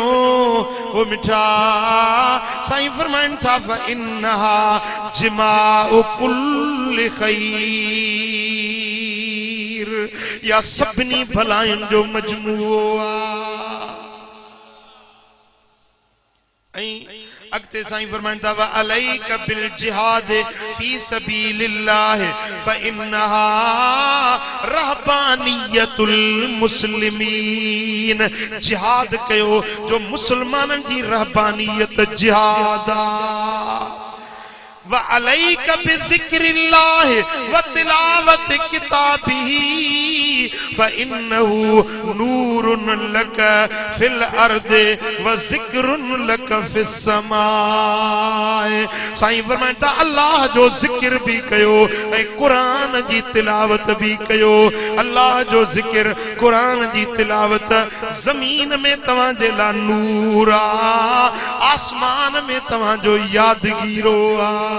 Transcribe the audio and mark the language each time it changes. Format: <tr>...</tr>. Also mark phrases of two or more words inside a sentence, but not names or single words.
<sd>ओ मिठा साईं फरमाइन था</sd> <ar>فإنها جماع كل خير,</ar> <sd>या सभिनी भलायुनि जो मजमूओ आ। अगते साईं फरमाइंदा</sd> <ar>وعليك بالجهاد في سبيل الله فإنها رهبانية المسلمين.</ar> <sd>जिहाद कयो जो मुसलमानन जी रहबानियत जिहाद आ।</sd> <ar>وعليك بذكر الله وتلاوة كتابه فإنه نور لك في الأرض وذكر لك في السماء.</ar> <sd>साईं फरमाइता अल्लाह जो ज़िक्र भी कयो ऐं कुरान जी तिलावत भी कयो। अल्लाह जो ज़िक्र कुरान जी तिलावत ज़मीन में तवां जे ला नूर आ, आसमान में तवां जो यादगीरो आ।</sd>